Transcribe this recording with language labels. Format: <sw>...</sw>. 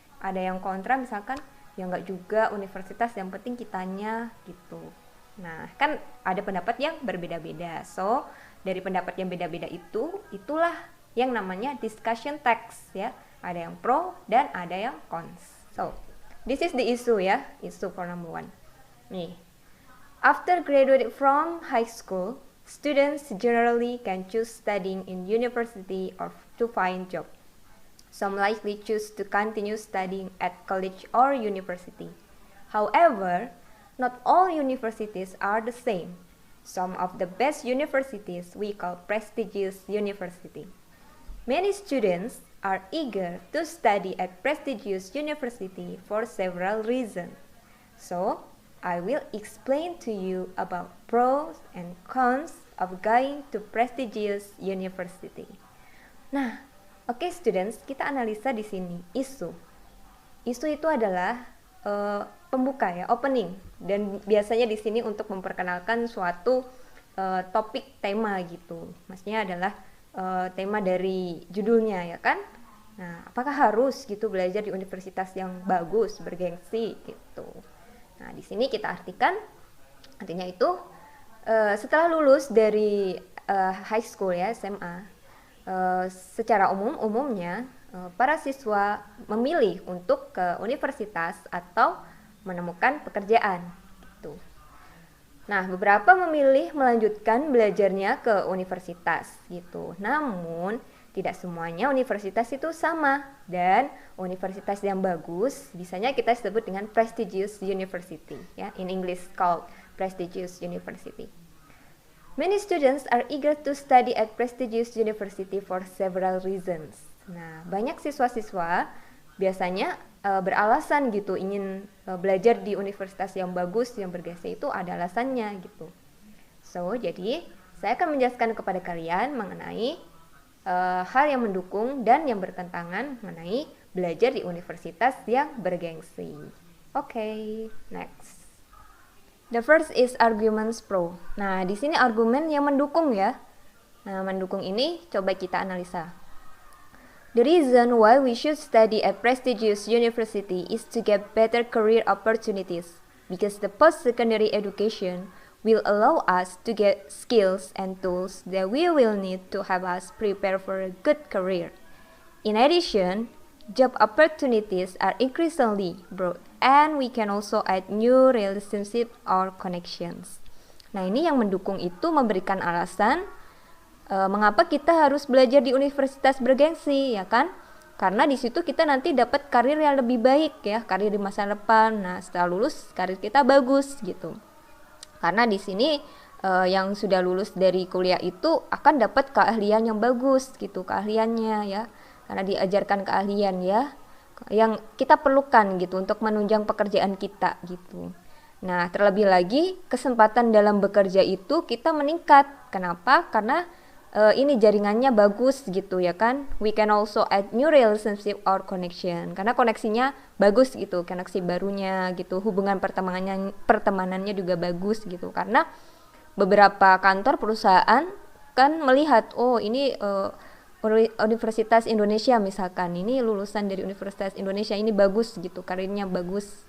<id>Ada yang kontra misalkan, ya enggak juga, universitas yang penting kitanya gitu. Nah, kan ada pendapat yang berbeda-beda. So, dari pendapat yang beda-beda itulah yang namanya discussion text ya. Ada yang pro dan ada yang cons.</id> <en>So, this is the issue ya, issue for number 1. Nih. After graduating from high school, students generally can choose studying in university or to find job. Some likely choose to continue studying at college or university. However, not all universities are the same. Some of the best universities we call prestigious university. Many students are eager to study at prestigious university for several reasons. So, I will explain to you about pros and cons of going to prestigious university.</en> <id>Nah, oke students, kita analisa di sini isu. Isu itu adalah pembuka ya, opening, dan biasanya di sini untuk memperkenalkan suatu topik tema gitu. Maksudnya adalah tema dari judulnya ya kan. Nah, apakah harus gitu belajar di universitas yang bagus, bergengsi gitu. Nah, di sini kita artikan artinya itu setelah lulus dari high school ya, SMA, secara umumnya para siswa memilih untuk ke universitas atau menemukan pekerjaan gitu. Nah, beberapa memilih melanjutkan belajarnya ke universitas gitu. Namun, tidak semuanya universitas itu sama, dan universitas yang bagus biasanya kita sebut dengan prestigious university ya,</id> <en>in English called prestigious university. Many students are eager to study at prestigious university for several reasons.</en> <id>Nah, banyak siswa-siswa biasanya beralasan gitu ingin belajar di universitas yang bagus, yang bergengsi, itu ada alasannya gitu. So, jadi saya akan menjelaskan kepada kalian mengenai hal yang mendukung dan yang bertentangan mengenai belajar di universitas yang bergengsi.</id> <en>Okay, next. The first is arguments pro.</en> <id>Nah, di sini argumen yang mendukung ya. Nah, mendukung ini coba kita analisa.</id> <en>The reason why we should study at prestigious university is to get better career opportunities, because the post-secondary education will allow us to get skills and tools that we will need to have us prepare for a good career. In addition, job opportunities are increasingly broad, and we can also add new relationships or connections.</en> <id>Nah, ini yang mendukung itu memberikan alasan mengapa kita harus belajar di universitas bergengsi ya kan? Karena di situ kita nanti dapat karir yang lebih baik ya, karir di masa depan. Nah, setelah lulus karir kita bagus gitu. Karena di sini yang sudah lulus dari kuliah itu akan dapat keahlian yang bagus gitu, keahliannya ya. Karena diajarkan keahlian ya yang kita perlukan gitu untuk menunjang pekerjaan kita gitu. Nah, terlebih lagi kesempatan dalam bekerja itu kita meningkat. Kenapa? Karena ini jaringannya bagus gitu ya kan.</id> <en>We can also add new relationship or connection.</en> <id>Karena koneksinya bagus gitu, koneksi barunya gitu. Hubungan pertemanannya juga bagus gitu. Karena beberapa kantor perusahaan kan melihat, oh ini Universitas Indonesia misalkan, ini lulusan dari Universitas Indonesia ini bagus gitu, karirnya bagus.</id>